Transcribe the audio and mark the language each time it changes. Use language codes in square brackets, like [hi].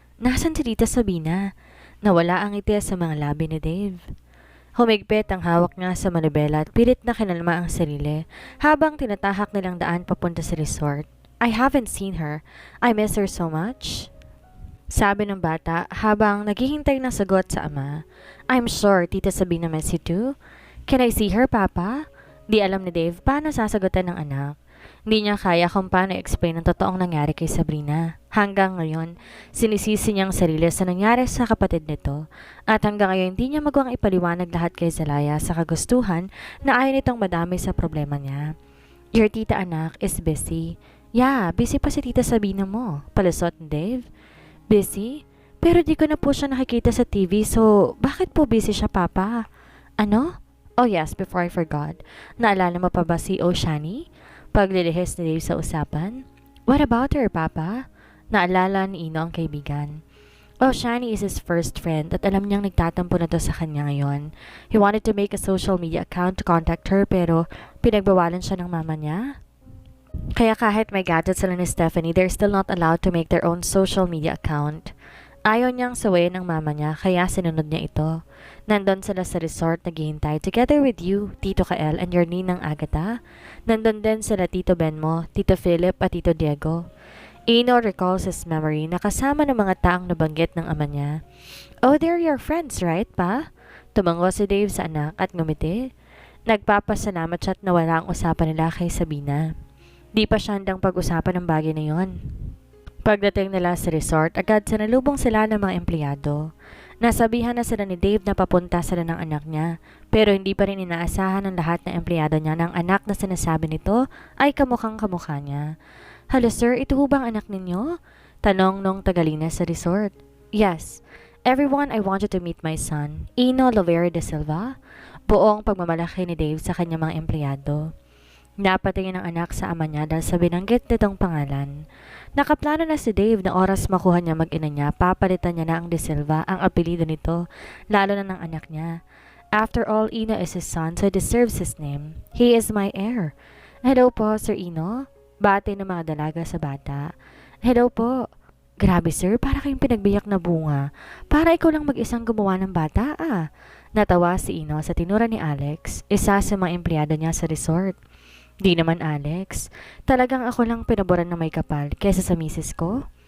[tl] Nasaan si Tita Sabina? Nawala ang ngiti sa mga labi ni Dave. Humigpit ang hawak niya sa manibela at pilit na kinalma ang sarili habang tinatahak nilang daan papunta sa resort. [en] I haven't seen her. I miss her so much. [tl] Sabi ng bata habang naghihintay ng sagot sa ama. [en] I'm sure Tita Sabina miss you too. Can I see her, Papa? [tl] Di alam ni Dave paano sasagutan ng anak. Hindi niya kaya kung paano explain ang totoong nangyari kay Sabrina. Hanggang ngayon, sinisisi niyang sarili sa nangyari sa kapatid nito. At hanggang ngayon, hindi niya magawang ipaliwanag lahat kay Zelaya sa kagustuhan na ayaw nitong madami sa problema niya. [en] Your tita anak is busy. [tl] Yeah, busy pa si Tita Sabina mo. Palusot ni Dave. Busy? Pero di ko na po siya nakikita sa TV so bakit po busy siya, Papa? Ano? [en] Oh yes, before I forgot. [tl] Naalala mo pa ba si Oshani? Paglilihis ni Dave sa usapan. [en] What about her, Papa? [tl] Naalala ni Ino ang kaibigan. Oshani [en] is his first friend [tl] at alam niyang nagtatampo na to sa kanya ngayon. [en] He wanted to make a social media account to contact her [tl] pero pinagbawalan siya ng mama niya. Kaya kahit may gadget sila ni Stephanie, [en] they're still not allowed to make their own social media account. [tl] Ayaw niyang sawayin ng mama niya kaya sinunod niya ito. Nandun sila sa resort naghihintay [en] together with you, Tito Kael and your ninang Agatha. [tl] Nandun din sila Tito Benmo, Tito Philip at Tito Diego. Ino [en] recalls his memory [tl] na kasama ng mga taong nabanggit ng ama niya. [en] Oh, they're your friends, right, Pa? [tl] Tumango si Dave sa anak at ngumiti. Nagpapasalamat siya at nawala ang usapan nila kay Sabina. Di pa siya handang pag-usapan ng bagay na yon. Pagdating nila sa resort, agad sinalubong sila ng mga empleyado. Nasabihan na sila ni Dave na papunta sila ng anak niya, pero hindi pa rin inaasahan ng lahat ng empleyado niya ng anak na sinasabi nito ay kamukhang kamukha niya. Hello sir, ito ho bang anak ninyo? Tanong nung tagalina sa resort. [en] Yes. Everyone, I want you to meet my son, Ino Lovera de Silva. [tl] Buong pagmamalaki ni Dave sa kanyang mga empleyado. Napatingin ang anak sa ama niya dahil sa binanggit nitong pangalan. Nakaplano na si Dave na oras makuha niya mag-ina niya, papalitan niya na ang De Silva, ang apelido nito, lalo na ng anak niya. [en] After all, Ino is his son, so he deserves his name. He is my heir. Hello po, Sir Ino. [tl] Bati ng mga dalaga sa bata. Hello po. Grabe sir, para kayong pinagbiyak na bunga. Para ikaw lang mag-isang gumawa ng bata ah. Natawa si Ino sa tinura ni Alex, isa sa mga empleyado niya sa resort. Di naman Alex, talagang ako lang pinaboran ng may kapal kesa sa misis ko.